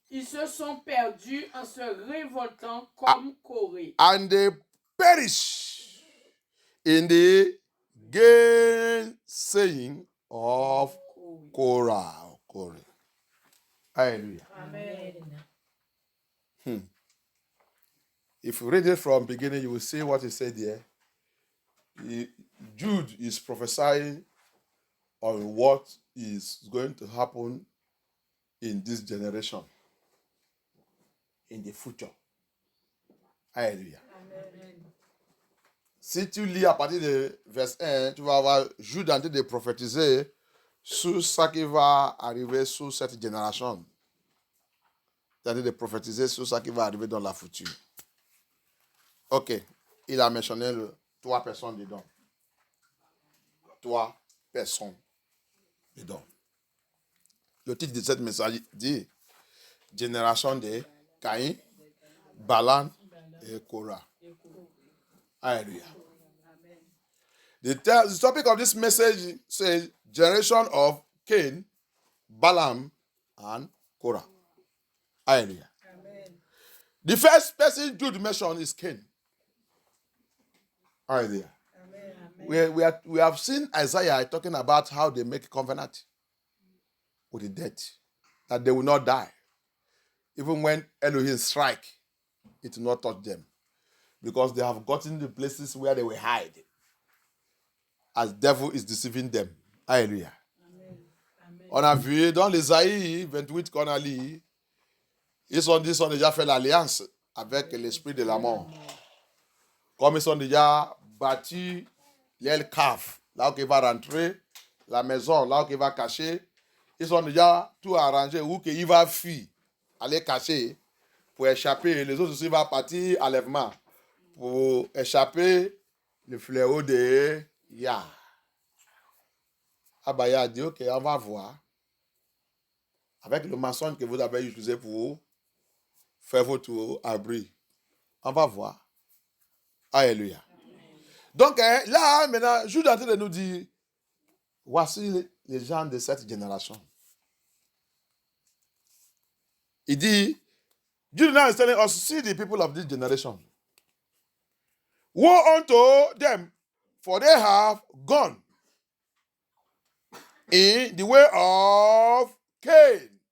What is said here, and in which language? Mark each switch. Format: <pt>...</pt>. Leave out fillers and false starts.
<fr>Ils se sont perdus en se révoltant comme Corée.</fr> <en>And they perish in the gainsaying of Korah. Hallelujah. Amen. If you read it from beginning, you will see what he said there. Jude is prophesying on what is going to happen in this generation, in the future.</en> <fr>Alléluia. Si tu lis à partir de verset 1, tu vas voir Jude en train de prophétiser sur ce qui va arriver sur cette génération. Il est en train de prophétiser sur ce qui va arriver dans la future. Ok, il a mentionné 3 personnes dedans. 3 personnes dedans. Le titre de cette message dit Génération de Caïn, Balaam et Korah. Hallelujah.</fr> <en>The topic of this message says Generation of Cain, Balaam, and Korah. Hallelujah. Amen. The first person Jude mentioned is Cain. Hallelujah. Amen. We have seen Isaiah talking about how they make a covenant with the dead, that they will not die. Even when Elohim strike, it will not touch them. Because they have gotten the places where they will hide. As the devil is deceiving them. Hallelujah. Amen.</en> <fr>On a vu dans l'Ésaïe 28 qu'on a lu, ils ont déjà fait l'alliance avec l'esprit de la mort. Comme ils ont déjà bâti l'aile cave, là où il va rentrer, la maison, là où il va cacher, ils ont déjà tout arrangé où il va fuir, aller cacher pour échapper. Les autres aussi vont partir à l'enlèvement pour échapper le fléau de Yah. Abaya a dit, ok, on va voir. Avec le mensonge que vous avez utilisé pour faire votre abri. On va voir. Alléluia. Donc, là, maintenant, Jude est en train de nous dire, voici les gens de cette génération. Il dit,</fr> <en>Jude now is telling us, see the people of this generation. Woe unto them, for they have gone in the way of Cain.</en>